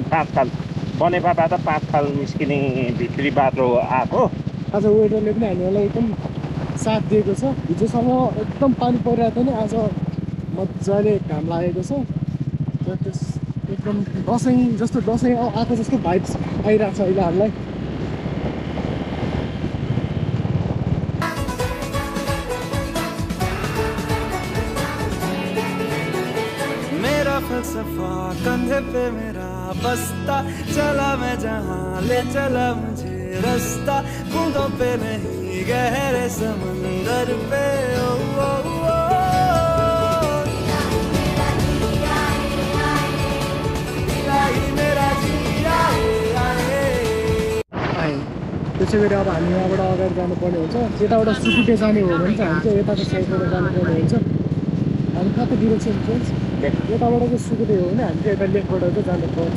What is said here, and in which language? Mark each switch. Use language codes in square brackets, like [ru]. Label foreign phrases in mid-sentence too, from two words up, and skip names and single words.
[ne] 5 खाल बनेपाबाट 5 खाल निस्किने भित्री बाटो आएको। आज वेदरले पनि हामीलाई एकदम साथ दिएको छ। हिजोसम्म एकदम पानी परिरहेको थियो नि, आज मजाले घाम लागेको छ। र त्यस एकदम दसैँ जस्तो, दसैँ आएको जस्तो भाइब्स आइरहेको छ अहिले हामीलाई। [hi] मेरा फलसफा कंधे पे मेरा बस्ता, चला मैं जहाँ ले चला मुझे रास्ता, बूंदों पे नहीं गहरे समंदर पे। ओ, ओ, ओ, [ne] त्यसै गरी अब हामी यहाँबाट अगाडि जानुपर्ने हुन्छ। यताबाट सुकुटे जाने हो भने चाहिँ हामी चाहिँ यताको साइडबाट जानुपर्ने हुन्छ। हामी कता [en] direction change, [ne] यताबाट चाहिँ सुकुटे हो भने हामी चाहिँ यता लेकबाट चाहिँ जानुपर्छ।